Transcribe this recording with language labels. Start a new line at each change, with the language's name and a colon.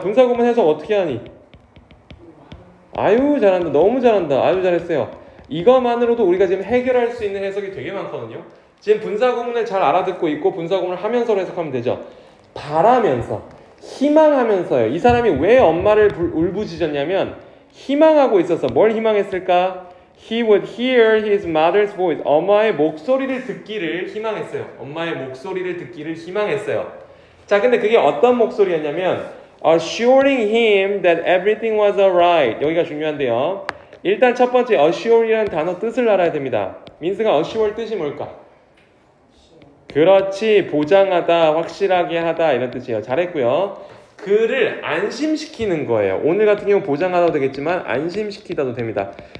Korean: 분사 구문 해석 어떻게 하니? 아유 잘한다. 너무 잘한다. 아유 잘했어요. 이것만으로도 우리가 지금 해결할 수 있는 해석이 되게 많거든요. 지금 분사 구문을 잘 알아듣고 있고 분사 구문을 하면서 해석하면 되죠. 바라면서, 희망하면서요. 이 사람이 왜 엄마를 울부짖었냐면 희망하고 있어서 뭘 희망했을까?
English: He would hear his mother's voice.
Korean: 엄마의 목소리를 듣기를 희망했어요. 엄마의 목소리를 듣기를 희망했어요. 자, 근데 그게 어떤 목소리였냐면
English: assuring him that everything was alright.
Korean: 여기가 중요한데요. 일단 첫 번째 assure이라는 단어 뜻을 알아야 됩니다. 민스가 assure 뜻이 뭘까? 그렇지, 보장하다, 확실하게 하다 이런 뜻이에요. 잘했고요. 그를 안심시키는 거예요. 오늘 같은 경우 보장하다도 되겠지만 안심시키다도 됩니다.